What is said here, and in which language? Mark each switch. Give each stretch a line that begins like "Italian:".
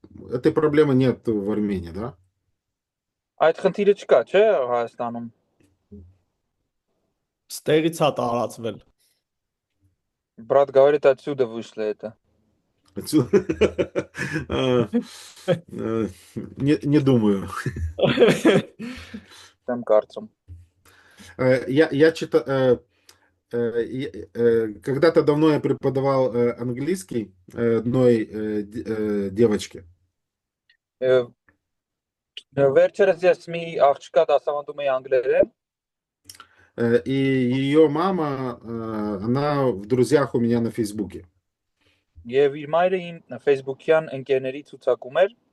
Russian: Этой проблемы нет в Армении, да?
Armenian: Այդ խնդիրը չկա, չէ, Հայաստանում։ Ստեղից է տարածվել։
Russian: Брат говорит, отсюда вышло это. Отсюда. А, не думаю.
Armenian: Եմ կարծում։
Russian: Я читал, когда-то давно я преподавал английский одной девочке.
Armenian: Վերջերս ես մի աղջկա դասավանդում էի անգլերեն
Russian: И ее мама, она в друзьях у меня на Фейсбуке.
Armenian: եւ իր մայրը իմ Facebook-յան ընկերների ցուցակում էր